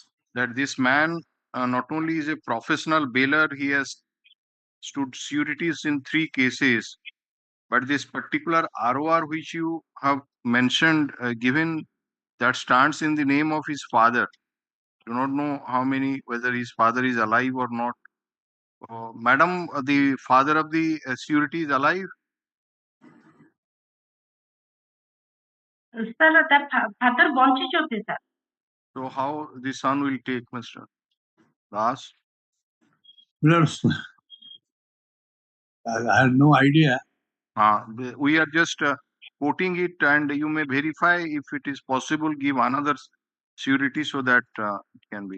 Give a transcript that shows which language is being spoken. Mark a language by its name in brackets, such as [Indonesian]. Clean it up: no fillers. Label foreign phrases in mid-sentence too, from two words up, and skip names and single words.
[English] that this man not only is a professional bailer, he has stood sureties in 3 cases, but this particular ROR which you have mentioned, given, that stands in the name of his father. Do not know whether his father is alive or not. Madam, the father of the surety is alive? [Odia] ସାର୍ ତା ଫାଦର ବଞ୍ଚିଛନ୍ତି ସାର୍। [English] So how the son will take, Mr. Das? my lords, I have no idea. We are just quoting it, and you may verify if it is possible, give another surety so that it can be.